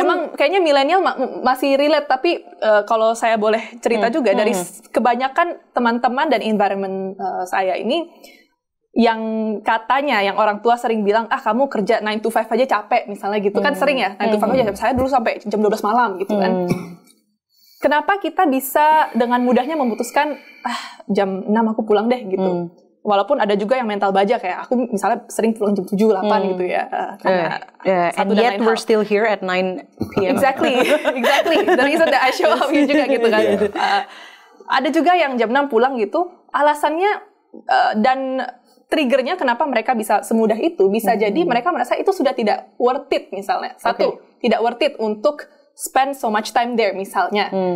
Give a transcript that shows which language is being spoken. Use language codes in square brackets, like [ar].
[id] memang kayaknya milenial masih relate, tapi kalau saya boleh cerita juga dari kebanyakan teman-teman dan environment saya ini yang katanya yang orang tua sering bilang, kamu kerja 9 to 5 aja capek misalnya gitu kan, sering ya 9 to 5 aja, saya dulu sampai jam 12 malam gitu kan. Kenapa kita bisa dengan mudahnya memutuskan jam 6 aku pulang deh gitu. Walaupun ada juga yang mental baja, kayak aku misalnya sering pulang jam 7, 8 gitu ya. [en] And yet we're still here at 9 p.m. Exactly. The reason that I show up juga gitu kan. [id] Ada juga yang jam 6 pulang gitu. Alasannya dan triggernya kenapa mereka bisa semudah itu, bisa jadi mereka merasa itu sudah tidak worth it misalnya. Satu, tidak worth it untuk spend so much time there misalnya.